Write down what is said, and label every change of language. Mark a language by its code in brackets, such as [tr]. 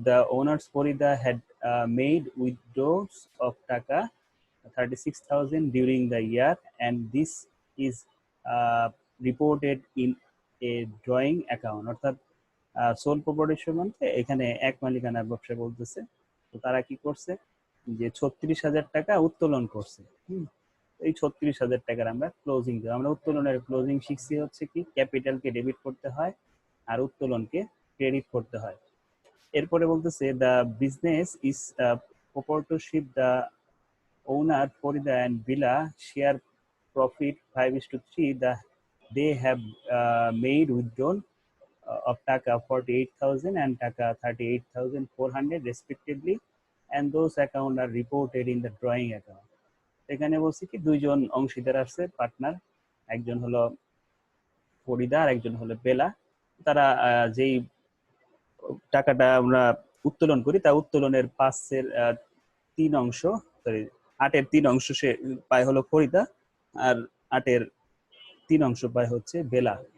[en] The owners Farida had made withdrawals of taka 36,000 during the year, and this is reported in a drawing account. [bn] অর্থাৎ soul প্রপার্টিশিপ মানে এখানে এক মালিকানার ব্যবসা বলতেছে। তো তারা কি করছে যে 36,000 টাকা উত্তোলন করছে। এই 36,000 টাকার আমরা ক্লোজিং দেব। আমরা উত্তোলনের ক্লোজিং শিখছি হচ্ছে কি ক্যাপিটালকে ডেবিট করতে হয় আর উত্তোলনকে ক্রেডিট করতে হয়। এরপরে বলতেছে [en] The business is proprietorship. The owner Farida and Bila share profit 5:3. They have made withdrawal of taka 48,000 and taka 38,400 respectively, and those accounts are reported in the drawing account. [bn] এখানে বলছি কি দুইজন অংশীদার আছে, পার্টনার, একজন হলো ফরিদা আর একজন হলো বেলা। তারা যেই টাকাটা আমরা উত্তোলন করি তা উত্তোলনের 5/3 অংশ, সরি 8/3 অংশ সে পায় হলো ফরিদা আর 8/3 অংশ পায় হচ্ছে বেলা।